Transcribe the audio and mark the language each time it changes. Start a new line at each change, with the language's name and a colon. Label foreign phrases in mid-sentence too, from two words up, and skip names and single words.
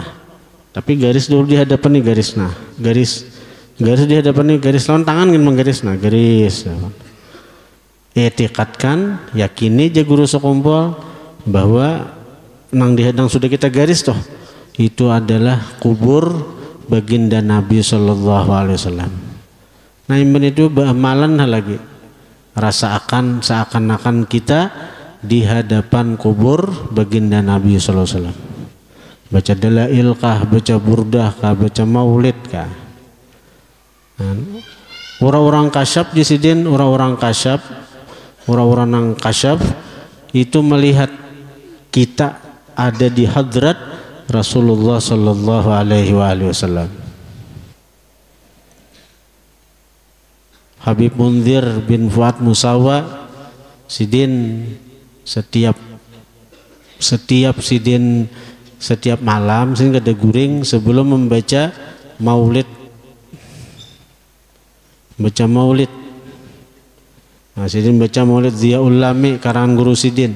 Banjar: Tapi garis dulu di hadapan nih, garis nah, garis di hadapan nih, garis lawan tangan kan menggaris nah, garis. Etikatkan, yakini aja guru sekumpul bahwa nang di hadang sudah kita garis toh, itu adalah kubur baginda Nabi
Arabic: صلى الله عليه وسلم.
Banjar: Nah, iman itu amalan lagi. Seakan-akan kita di hadapan kubur baginda Nabi
Arabic: صلى الله عليه وسلم.
Banjar: Baca dalail kah, baca burdah kah, baca maulid kah. Orang-orang kasyaf di sidin, orang-orang nang kasyaf itu melihat kita ada di hadrat Rasulullah
Arabic: صلى الله عليه وسلم.
Banjar: Habib Munzir bin Fuad Musawa sidin setiap malam sehingga ada guring sebelum membaca maulid, nah, sidin baca maulid Ziyaul Lami karangan guru sidin.